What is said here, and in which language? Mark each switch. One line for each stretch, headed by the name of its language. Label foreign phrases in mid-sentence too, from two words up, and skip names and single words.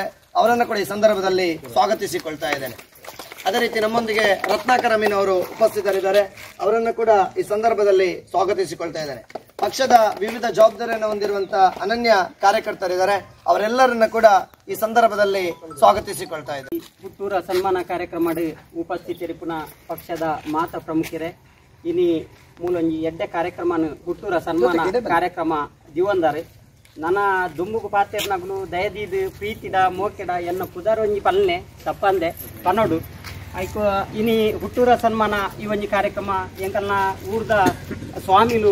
Kannada: ಅವರನ್ನು ಕೂಡ ಈ ಸಂದರ್ಭದಲ್ಲಿ ಸ್ವಾಗತಿಸಿಕೊಳ್ತಾ ಇದ್ದೇನೆ. ಅದೇ ರೀತಿ ನಮ್ಮೊಂದಿಗೆ ರತ್ನಾಕರ್ ಅಮೀನ್ ಅವರು ಉಪಸ್ಥಿತರಿದ್ದಾರೆ. ಅವರನ್ನು ಕೂಡ ಈ ಸಂದರ್ಭದಲ್ಲಿ ಸ್ವಾಗತಿಸಿಕೊಳ್ತಾ ಇದ್ದೇನೆ. ಪಕ್ಷದ ವಿವಿಧ ಜವಾಬ್ದಾರಿಯನ್ನು ಹೊಂದಿರುವಂತಹ ಅನನ್ಯ ಕಾರ್ಯಕರ್ತರಿದ್ದಾರೆ. ಅವರೆಲ್ಲರನ್ನ ಕೂಡ ಈ ಸಂದರ್ಭದಲ್ಲಿ ಸ್ವಾಗತಿಸಿಕೊಳ್ತಾ ಇದ್ದಾರೆ.
Tulu: ಹುಟ್ಟೂರ ಸನ್ಮಾನ ಕಾರ್ಯಕ್ರಮ ಉಪಸ್ಥಿತರಿಪುನ ಪಕ್ಷದ ಮಾತ ಪ್ರಮುಖರೇ ಇನಿ ಮೂಲೊಂಜಿ ಎಡ್ಡೆ ಕಾರ್ಯಕ್ರಮ ಹುಟ್ಟೂರ ಸನ್ಮಾನ ಕಾರ್ಯಕ್ರಮ ದಿವಂದಾರೆ ನನ್ನ ದುಂಬುಗು ಪಾತೆರ್ನಗಳು ದಯದೀದು ಪ್ರೀತಿಡ ಮೋಕೆಡ ಎನ್ನ ಪುದರ್ ಒಂಜಿ ಪಲ್ನೆ ತಪ್ಪಂದೆ ಪನೋಡು ಐಕು ಇನಿ ಹುಟ್ಟೂರ ಸನ್ಮಾನ ಈ ಒಂಜಿ ಕಾರ್ಯಕ್ರಮ ಎಂಕಲ್ನ ಊರ್ದ ಸ್ವಾಮಿಲು